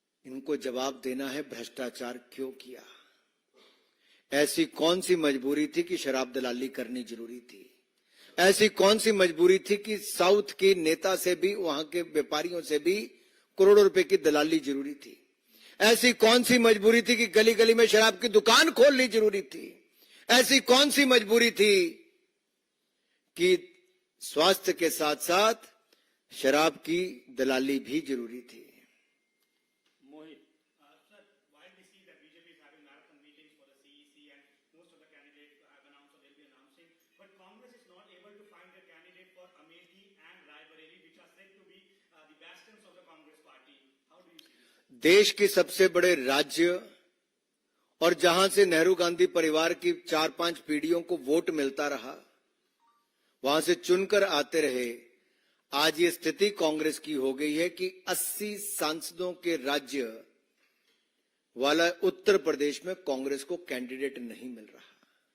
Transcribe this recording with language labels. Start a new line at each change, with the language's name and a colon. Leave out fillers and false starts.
Hindi: इनको जवाब देना है भ्रष्टाचार क्यों किया, ऐसी कौन सी मजबूरी थी कि शराब दलाली करनी जरूरी थी, ऐसी कौन सी मजबूरी थी कि साउथ के नेता से भी वहां के व्यापारियों से भी करोड़ों रुपए की दलाली जरूरी थी, ऐसी कौन सी मजबूरी थी कि गली गली में शराब की दुकान खोलनी जरूरी थी, ऐसी कौन सी मजबूरी थी कि स्वास्थ्य के साथ साथ शराब की दलाली भी जरूरी थी। मोहित
English: Sir, while we see that BJP is having marathon meetings for the CEC and most of the candidates have announced or will be announcing, but Congress is not able to find a candidate for Amethi and Raebareli, which are said to be the bastions of the Congress party. How do you see this?
Hindi: देश के सबसे बड़े राज्य और जहां से नेहरू गांधी परिवार की 4-5 पीढ़ियों को वोट मिलता रहा, वहां से चुनकर आते रहे, आज ये स्थिति कांग्रेस की हो गई है कि 80 सांसदों के राज्य वाला उत्तर प्रदेश में कांग्रेस को कैंडिडेट नहीं मिल रहा।